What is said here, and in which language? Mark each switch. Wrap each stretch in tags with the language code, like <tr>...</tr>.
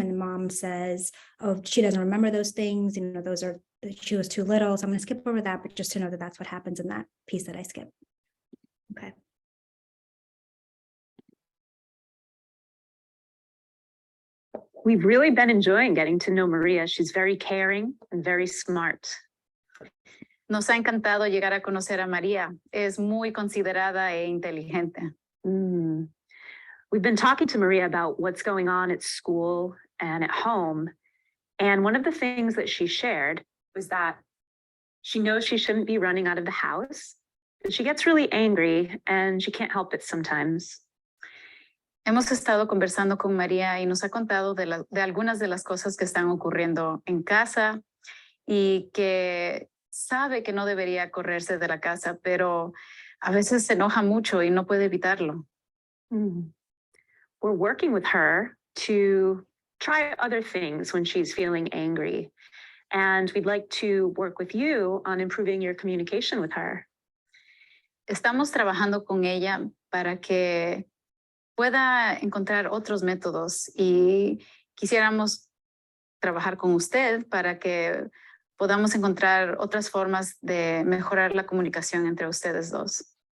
<en>And mom says, oh, she doesn't remember those things. She was too little. So I'm going to skip over that, but just to know that that's what happens in that piece that I skipped. Okay. We've really been enjoying getting to know Maria. She's very caring and very smart.</en> <es>Nos ha encantado llegar a conocer a María. Es muy considerada e inteligente.</es> <en>We've been talking to Maria about what's going on at school and at home. And one of the things that she shared was that she knows she shouldn't be running out of the house, but she gets really angry and she can't help it sometimes.</en> <es>Hemos estado conversando con María y nos ha contado de algunas de las cosas que están ocurriendo en casa y que sabe que no debería correrse de la casa, pero a veces se enoja mucho y no puede evitarlo.</es> <en>We're working with her to try other things when she's feeling angry. And we'd like to work with you on improving your communication with her.</en> <es>Estamos trabajando con ella para que pueda encontrar otros métodos y quisiéramos trabajar con usted para que podamos encontrar otras formas de mejorar la comunicación entre ustedes dos.</es>